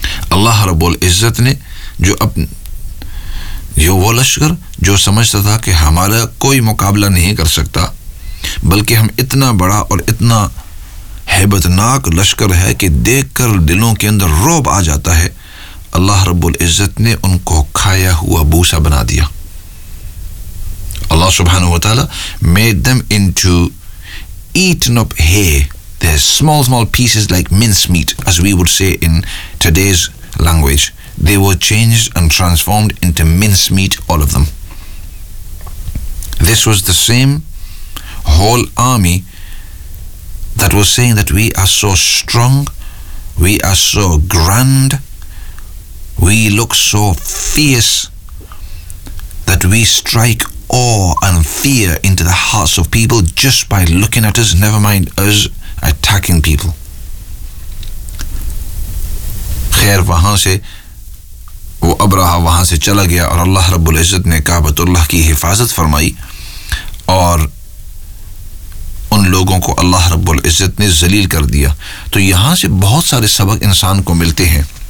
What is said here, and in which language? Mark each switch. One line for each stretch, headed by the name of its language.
Urdu: اللہ رب العزت نے جو جو وہ لشکر جو سمجھتا تھا کہ ہمارا کوئی مقابلہ نہیں کر سکتا بلکہ ہم اتنا بڑا اور اتنا ہیبت ناک لشکر ہے کہ دیکھ کر دلوں کے اندر روب آ جاتا ہے, اللہ رب العزت نے ان کو کھایا ہوا بوسا بنا دیا.
English: اللہ سبحانہ وتعالی made them into eaten up hay. There's small pieces like mincemeat, as we would say in today's language. They were changed and transformed into mincemeat, all of them. This was the same whole army that was saying that we are so strong, we are so grand, we look so fierce, that we strike awe and fear into the hearts of people just by looking at us, never mind us attacking people.
Urdu: خیر وہاں سے وہ ابراہ وہاں سے چلا گیا اور اللہ رب العزت نے کعبۃ اللہ کی حفاظت فرمائی اور ان لوگوں کو اللہ رب العزت نے ذلیل کر دیا. تو یہاں سے بہت سارے سبق انسان کو ملتے ہیں.